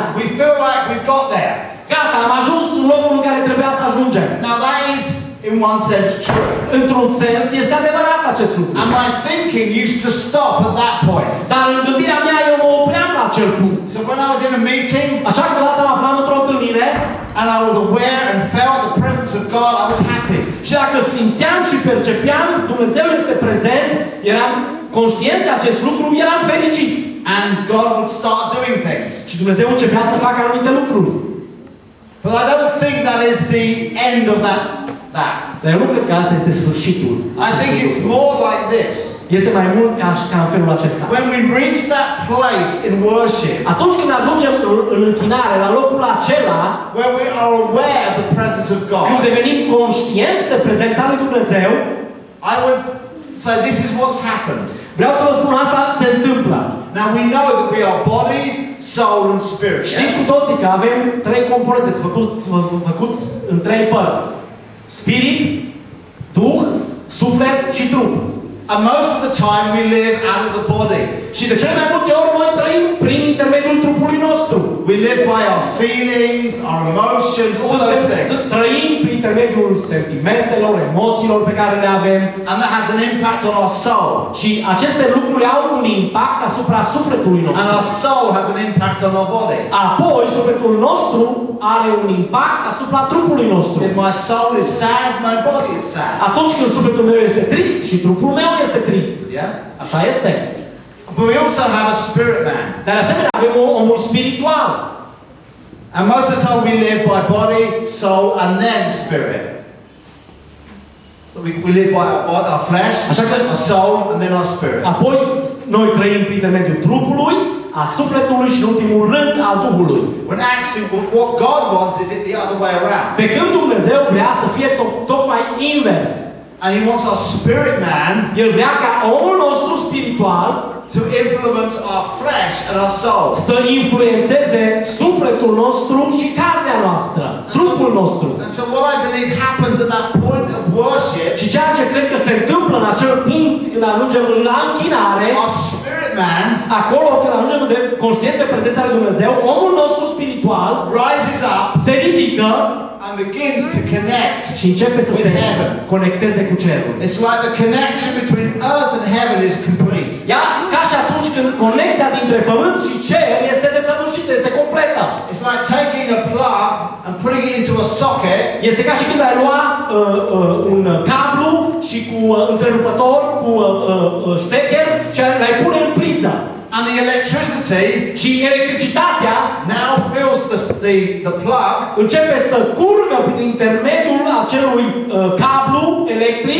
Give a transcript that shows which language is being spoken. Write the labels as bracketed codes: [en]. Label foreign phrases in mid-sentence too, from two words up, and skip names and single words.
[en] We feel like we've got there. [ro] Gata, am ajuns în locul în care trebuia să ajungem. [en] Now that is, in one sense, true. [ro] Într-un sens, este adevărat acest lucru. [en] And my thinking used to stop at that point. [ro] Dar în gândirea mea eu mă opream la acel punct. [en] So when I was in a meeting [ro] Așa că odată mă aflam într-o întâlnire [en] and I was aware and felt the presence of God, I was happy. [ro] și dacă simțeam și percepeam Dumnezeu este prezent, eram conștient de acest lucru, eram fericit. [en] And God would start doing things. [ro] Și Dumnezeu începea să facă anumite lucruri. [en] But I don't think that is the end of that. [ro] Dar eu nu cred că asta este sfârșitul. [en] I think it's more like this. [ro] Este mai mult ca în felul acesta. [en] When we reach that place in worship [ro] Atunci când ajungem în închinare, la locul acela, [en] where we are aware of the presence of [ro] când [en] God, [ro] devenim conștienți de prezența lui Dumnezeu, [en] I would say this is what's happened. [ro] vreau să vă spun asta, se întâmplă. [en] Now we know that we are body, soul and spirit. [ro] Știți [en] Yes? [ro] cu toții că avem trei componente făcuți în trei părți. Spirit, Duh, suflet și trup. [en] And most of the time we live out of the body. [ro] Și de cele mai multe ori noi trăim prin intermediul trupului nostru. [en] We live by our feelings, our emotions, all those things. [ro] Trăim prin intermediul sentimentelor, emoțiilor pe care le avem. [en] And that has an impact on our soul. [ro] Și aceste lucruri au un impact asupra sufletului [en] And [ro] nostru. [en] our soul has an impact on our body. [ro] Apoi, sufletul nostru are un impact asupra trupului nostru. [en] If my soul is sad, my body is sad. [ro] Atunci când sufletul meu este trist și trupul meu este trist. [en] Yeah? [ro] Așa este. [en] But we also have a spirit man. [ro] Dar asemenea avem omul spiritual. [en] And most of the time we live by body, soul, and then spirit. So we live by our flesh, our soul, and then our spirit. [ro] Apoi noi trăim prin intermediul trupului, a sufletului și în ultimul rând al Duhului. [en] When actually what God wants is it the other way around. [ro] Pe când Dumnezeu vrea să fie tocmai invers. [en] And He wants our spirit man [ro] El vrea ca omul nostru spiritual [en] to influence our flesh and our soul. [ro] să influențeze sufletul nostru și carnea noastră, trupul nostru. [en] And so what I believe happens at that point of worship, [ro] Și ceea ce cred că se întâmplă în acel punct când ajungem la închinare, [en] our spirit man [ro] acolo când ajungem de conștienți de prezența lui Dumnezeu, omul nostru spiritual [en] rises up [ro] se ridică [en] and begins to connect [ro] și începe să [en] with [ro] se [en] heaven. [ro] conecteze cu cerul. [en] It's like the connection between earth and heaven is complete. [ro] Ia ca și atunci când conexia dintre pământ și cer este desăvârșită, este completă. [en] It's like taking a plug and putting it into a socket [ro] Este ca și când ai lua un cablu și cu întrerupător, cu ștecher și l-ai pune în priză. [en] and the electricity [ro] Și electricitatea [en] now fills the plug [ro] începe să curgă prin intermediul acelui cablu electric